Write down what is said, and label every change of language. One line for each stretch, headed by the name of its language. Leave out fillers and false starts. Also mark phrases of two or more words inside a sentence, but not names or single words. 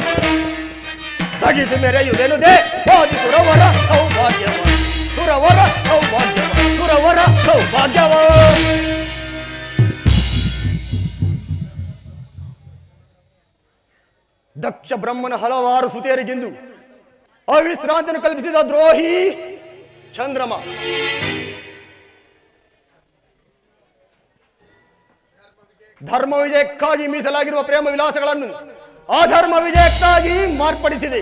Kannada: ದಗಿಸಿ ಮೆರೆಯುವೆನುದೇ ಓದಿಸುರವರ ಸೌಭಾಗ್ಯವ. ಸುರವರ ಸೌಭಾಗ್ಯವ, ಸುರವರ ಸೌಭಾಗ್ಯವ. ದಕ್ಷ ಬ್ರಹ್ಮನ ಹಲವಾರು ಸುತೆಯರಿಗೆಂದು ಅವಿಶ್ರಾಂತಿಯನ್ನು ಕಲ್ಪಿಸಿದ ದ್ರೋಹಿ ಚಂದ್ರಮ. ಧರ್ಮ ವಿಜಯಕ್ಕಾಗಿ ಮೀಸಲಾಗಿರುವ ಪ್ರೇಮ ವಿಲಾಸಗಳನ್ನು ಅಧರ್ಮ ವಿಜಯಕ್ಕಾಗಿ ಮಾರ್ಪಡಿಸಿದೆ.